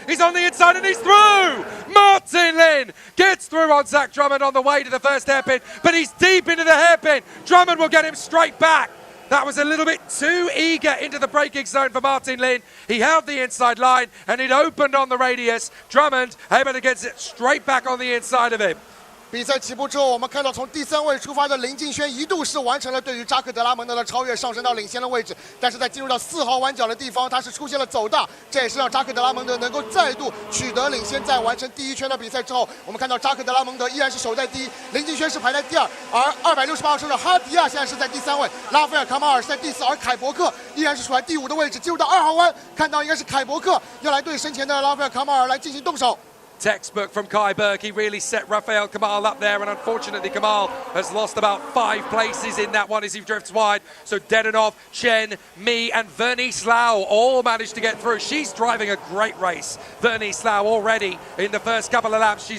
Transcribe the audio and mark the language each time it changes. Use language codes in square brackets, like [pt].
[en] He's on the inside and he's through. Martin Lin gets through on Zach Drummond on the way to the first hairpin, but he's deep into the hairpin. Drummond will get him straight back. That was a little bit too eager into the braking zone for Martin Lin. He held the inside line and it opened on the radius. Drummond able to get it straight back on the inside of him. [zh] 比赛起步之后，我们看到从第3位出发的林敬轩一度是完成了对于扎克德拉蒙德的超越，上升到领先的位置。但是在进入到4号弯角的地方，他是出现了走大，这也是让扎克德拉蒙德能够再度取得领先。在完成第1圈的比赛之后，我们看到扎克德拉蒙德依然是守在第1，林敬轩是排在第2，而268号车手哈迪亚现在是在第3位，拉斐尔卡马尔是在第4，而凯伯克依然是处在第5的位置。进入到2号弯，看到应该是凯伯克要来对身前的拉斐尔卡马尔来进行动手。 [en] Textbook from Kai Burke. He really set Rafael Kamal up there, and unfortunately Kamal has lost about 5 places in that one as he drifts wide. So Dedanov, Chen, me and Vernice Lau all managed to get through. She's driving a great race. Vernice Lau already in the first couple of laps.